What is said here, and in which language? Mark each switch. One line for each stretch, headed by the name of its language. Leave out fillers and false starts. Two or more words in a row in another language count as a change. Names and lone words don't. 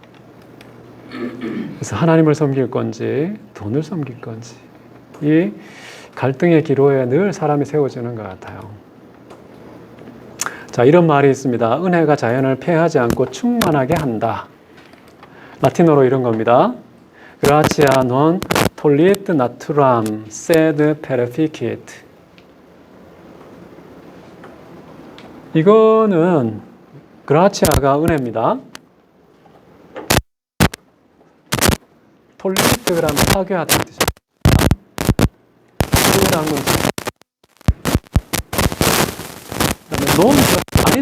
Korean: 그래서 하나님을 섬길 건지 돈을 섬길 건지 이 갈등의 기로에 늘 사람이 세워지는 것 같아요. 자, 이런 말이 있습니다. 은혜가 자연을 폐하지 않고 충만하게 한다. 라틴어로 이런 겁니다.
Latin: Gratia non tollit naturam sed perficit.
Korean: 이거는 그라치아가 은혜입니다. 톨리트란 파괴하다는 뜻입니다. 파괴라는 건 그다음에 논 아니다.